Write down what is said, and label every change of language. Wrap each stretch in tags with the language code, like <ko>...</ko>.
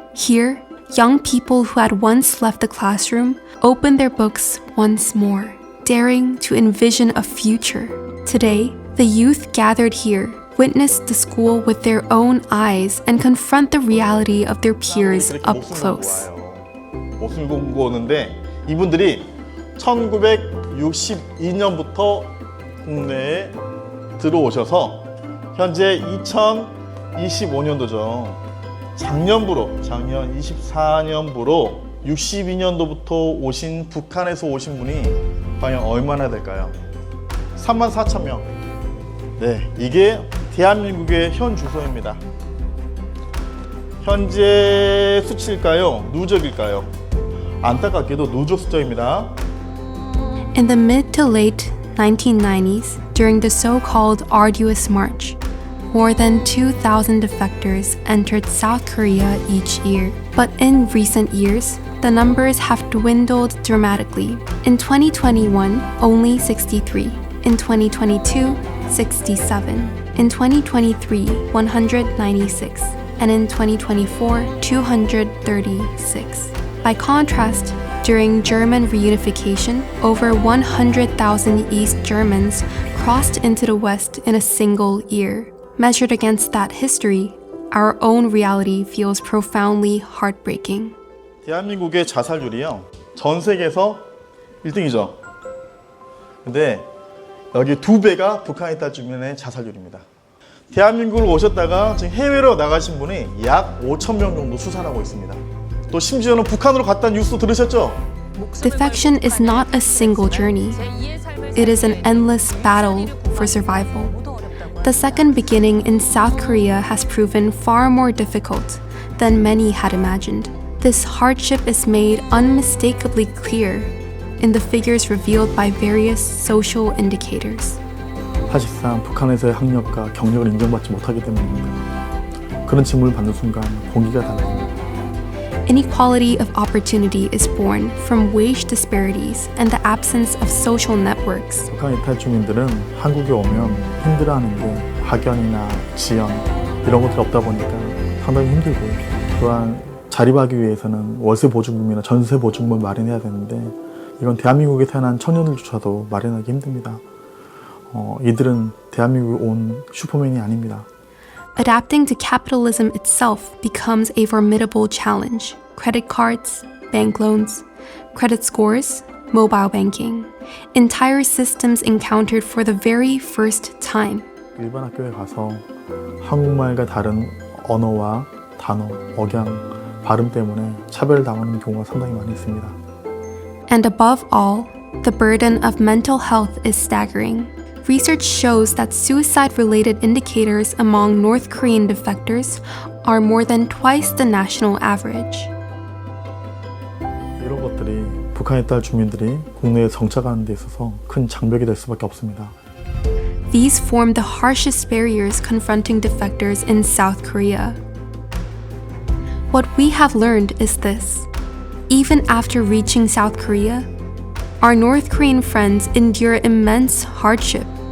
<en>Here, young people who had once left the classroom open their books once more, daring to envision a future. Today, the youth gathered here witness the school with their own eyes and confront the reality of their peers up close.</en> <ko>모순 공고 오는데 이분들이 1962년부터 국내에 들어오셔서 현재 2025년도죠. 작년 24년부로 62년도부터 오신 북한에서 오신 분이 과연 얼마나 될까요? 34,000명. 네, 이게 대한민국의 현 주소입니다. 현재 수치일까요? 누적일까요? 안타깝게도 누적 숫자입니다.</ko> <en>In the mid to late 1990s, during the so-called Arduous March, more than 2,000 defectors entered South Korea each year. But in recent years, the numbers have dwindled dramatically. In 2021, only 63. In 2022, 67. In 2023, 196. And in 2024, 236. By contrast, during German reunification, over 100,000 East Germans crossed into the West in a single year. Measured against that history, our own reality feels profoundly heartbreaking.</en> <ko>대한민국의 자살률이요, 전 세계에서 1등이죠. 근데 여기 2배가 북한에 있다 주민의 자살률입니다. 대한민국을 오셨다가 지금 해외로 나가신 분이 약 5,000명 정도 수산하고 있습니다. 또 심지어는 북한으로 갔다는 뉴스도 들으셨죠?</ko> <en>Defection is not a single journey. It is an endless battle for survival. The second beginning in South Korea has proven far more difficult than many had imagined. This hardship is made unmistakably clear in the figures revealed by various social indicators.</en> <ko>사실상 북한에서의 학력과 경력을 인정받지 못하기 때문입니다. 그런 질문을 받는 순간 공기가 달라집니다.</ko> <en>Inequality of opportunity is born from wage disparities and the absence of social networks.</en> <ko>북한 이탈 주민들은 한국에 오면 힘들어하는 게 학연이나 지연 이런 것들이 없다 보니까 상당히 힘들고, 또한 자립하기 위해서는 월세 보증금이나 전세 보증금을 마련해야 되는데 이건 대한민국에 태어난 청년들조차도 마련하기 힘듭니다. 이들은 대한민국에 온 슈퍼맨이 아닙니다.</ko> <en>Adapting to capitalism itself becomes a formidable challenge. Credit cards, bank loans, credit scores, mobile banking. Entire systems encountered for the very first time.</en> <ko>일반 학교에 가서 한국말과 다른 언어와 단어, 억양, 발음 때문에 차별당하는 경우가 상당히 많이 있습니다.</ko> <en>And above all, the burden of mental health is staggering. Research shows that suicide-related indicators among North Korean defectors are more than twice the national average.</en> <ko>이런 것들이 북한에 딸 주민들이 국내에 정착하는 데 있어서 큰 장벽이 될 수밖에 없습니다.</ko> <en>These form the harshest barriers confronting defectors in South Korea. What we have learned is this. Even after reaching South Korea, our North Korean friends endure immense hardship.</en>